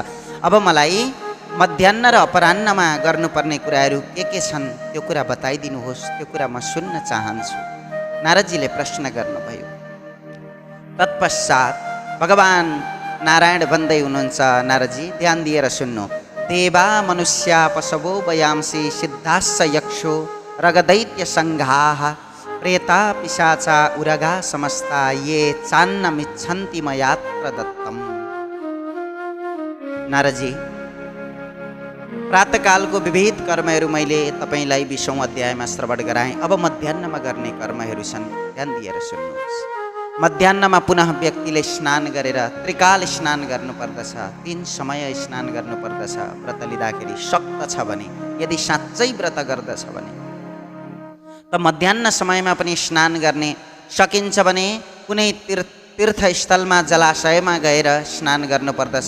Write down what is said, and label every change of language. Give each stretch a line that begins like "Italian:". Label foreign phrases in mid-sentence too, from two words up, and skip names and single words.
Nepali: अब मलाई मध्याह्न र अपराह्नमा गर्नुपर्ने कुराहरू के छन् त्यो कुरा बताइदिनुहोस्, त्यो कुरा म सुन्न चाहन्छु। नारदजीले प्रश्न गर्नुभयो। तत्पश्चात भगवान नारायण भन्दै हुनुहुन्छ, नारदजी ध्यान दिएर सुन्नु।
Sanskrit: देवा मनुष्या पशवो वयांसी सिद्धाश्च यक्षो रगदैत्य संघाः प्रेता पिशाचा उरगा समस्ता ये चान्नमिच्छन्ति मयात्र दत्तम्।
Nepali: नारदजी, प्रातःकालको विविध कर्महरू मैले तपाईँलाई 20औं अध्यायमा श्रवण गराएँ। अब मध्याह्नमा गर्ने कर्महरू छन्, ध्यान दिएर सुन्नुहोस्। मध्याह्नमा पुनः व्यक्तिले स्नान गरेर त्रिकाल स्नान गर्नुपर्दछ। 3 समय स्नान गर्नुपर्दछ। व्रत लिँदाखेरि शक्त छ भने, यदि साँच्चै व्रत गर्दछ भने त मध्याह्न समयमा पनि स्नान गर्ने सकिन्छ भने कुनै तीर्थस्थलमा जलाशयमा गएर स्नान गर्नुपर्दछ।